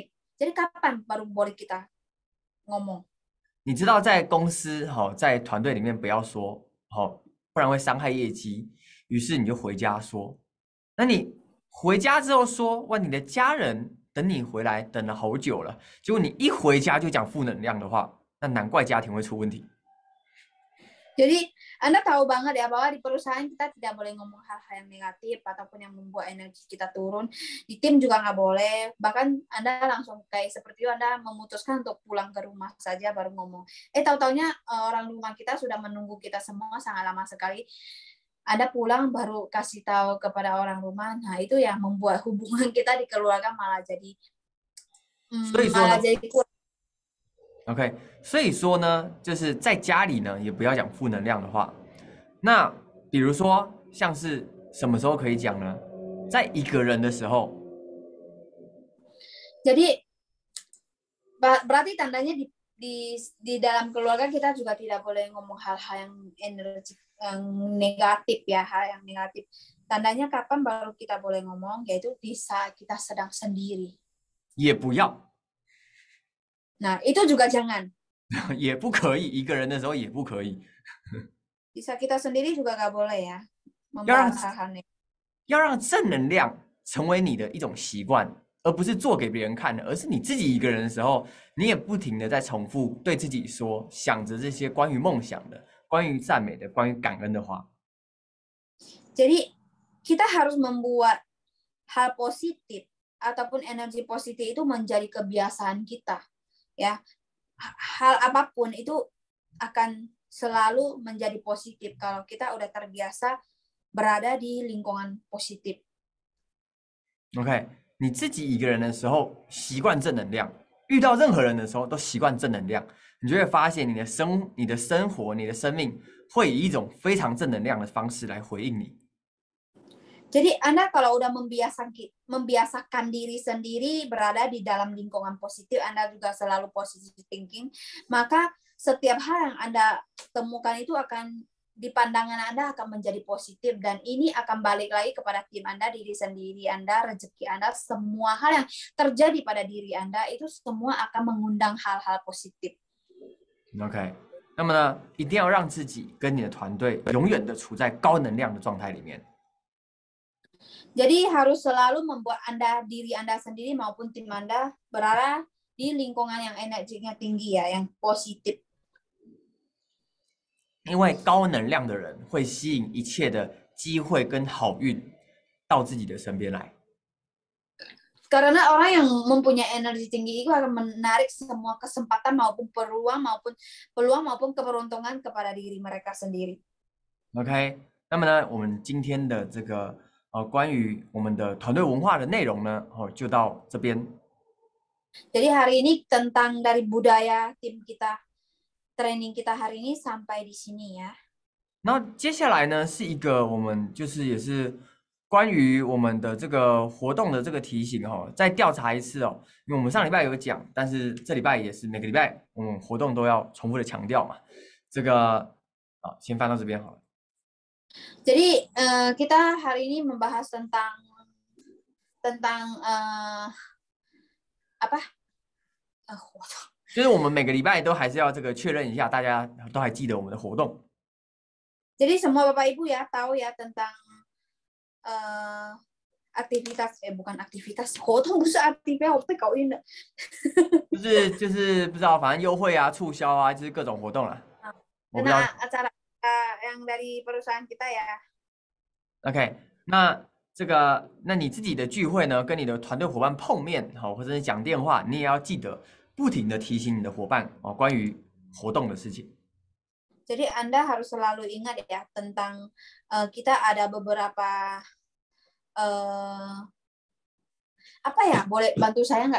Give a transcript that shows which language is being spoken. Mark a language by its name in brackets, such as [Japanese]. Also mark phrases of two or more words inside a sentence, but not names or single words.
[Indonesian] Jadi kapan baru boleh kita ngomong? [Chinese] 你知道在公司在团队里面不要说不然会伤害业绩，于是你就回家说。那你回家之后说，哇，你的家人等你回来等了好久了，结果你一回家就讲负能量的话，那难怪家庭会出问题。 [Indonesian] Jadi Anda tahu banget ya bahwa di perusahaan kita tidak boleh ngomong hal-hal yang negatif ataupun yang membuat energi kita turun. Di tim juga nggak boleh. Bahkan Anda langsung kayak seperti itu Anda memutuskan untuk pulang ke rumah saja baru ngomong. Tahu-taunya orang rumah kita sudah menunggu kita semua sangat lama sekali. Anda pulang baru kasih tahu kepada orang rumah. Nah itu yang membuat hubungan kita di keluarga malah jadi kurang. [Chinese] OK， 所以说呢，就是在家里呢，也不要讲负能量的话。那比如说，像是什么时候可以讲呢？在一个人的时候。 [Indonesian] Jadi berarti tandanya di dalam keluarga kita juga tidak boleh ngomong hal-hal yang energi yang negatif ya, hal yang negatif. Tandanya kapan baru kita boleh ngomong, yaitu di saat kita sedang sendiri. [Chinese] 也不要。 [Indonesian] Nah, itu juga jangan. [Chinese] 也不可以，一个人的时候也不可以。 [Indonesian] Di saat kita sendiri juga nggak boleh ya. Membahas hal-hal negatif. [Chinese] 要让正能量成为你的一种习惯，而不是做给别人看的，而是你自己一个人的时候，你也不停的在重复对自己说，想着这些关于梦想的、关于赞美的、关于感恩的话。 [Indonesian] Jadi kita harus membuat hal positif ataupun energi positif itu menjadi kebiasaan kita. Ya, hal apapun itu akan selalu menjadi positif kalau kita udah terbiasa berada di lingkungan positif. [Chinese] OK， 你自己一个人的时候习惯正能量，遇到任何人的时候都习惯正能量，你就会发现你的生活、你的生命会以一种非常正能量的方式来回应你。 [Indonesian] Jadi Anda kalau udah membiasakan diri sendiri berada di dalam lingkungan positif, Anda juga selalu [English] positive thinking, [Indonesian] maka setiap hal yang Anda temukan itu akan di pandangan Anda akan menjadi positif dan ini akan balik lagi kepada tim Anda, diri sendiri Anda, rezeki Anda, semua hal yang terjadi pada diri Anda itu semua akan mengundang hal-hal positif. [Chinese] OK， 那么呢，一定要让自己跟你的团队永远的处在高能量的状态里面。 [Indonesian] Jadi harus selalu membuat diri Anda sendiri maupun tim Anda berada di lingkungan yang energinya tinggi ya, yang positif. [Chinese] 因为高能量的人会吸引一切的机会跟好运到自己的身边来。 [Indonesian] Karena orang yang mempunyai energi tinggi itu akan menarik semua kesempatan maupun peluang maupun keberuntungan kepada diri mereka sendiri. [Chinese] OK， 那么呢，我们今天的这个关于我们的团队文化的内容呢，就到这边。 [Indonesian] Jadi hari ini tentang dari budaya tim kita, training kita hari ini sampai di sini ya. [Chinese] 那接下来呢是一个我们就是也是关于我们的这个活动的这个提醒再调查一次因为我们上礼拜有讲，但是这礼拜也是每个礼拜我们活动都要重复的强调嘛。这个先翻到这边好了。 [Indonesian] Jadi kita hari ini membahas tentang apa? [Chinese] 就是我们每个礼拜都还是要这个确认一下，大家都还记得我们的活动。 [Indonesian] Jadi semua Bapak Ibu ya tahu ya tentang aktivitas bukan aktivitas [Chinese] 活动不是 [Indonesian] aktivitas [Chinese] 我被搞晕了。就是不知道，反正优惠啊、促销啊，就是各种活动啦。我不知道。 [Indonesian] Karena acara yang dari perusahaan kita ya. [Chinese] OK， 那这个，那你自己的聚会呢，跟你的团队伙伴碰面，好，或者是讲电话，你也要记得不停的提醒你的伙伴哦，关于活动的事情。 [Indonesian] Jadi Anda harus selalu ingat ya tentang kita ada beberapa apa ya, boleh bantu saya nggak?